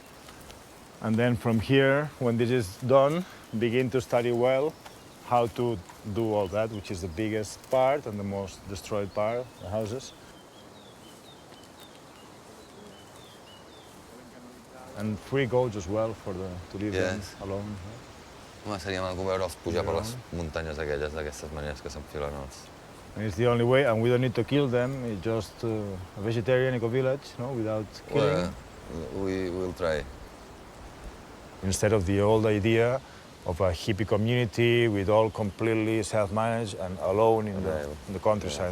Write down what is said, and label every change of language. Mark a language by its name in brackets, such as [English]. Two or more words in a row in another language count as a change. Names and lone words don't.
[English] And then from here, when this is done, begin to study well how to do all that, which is the biggest part and the most destroyed part, the houses. And free goats as well to live alone. [Catalan] Home, seria maco veure'ls pujar per les muntanyes aquelles d'aquestes maneres que s'enfilen els... [English] And it's the only way, and we don't need to kill them. It's just a vegetarian eco-village, no, without killing. We will try. Instead of the old idea of a hippie community with all completely self-managed and alone in the countryside.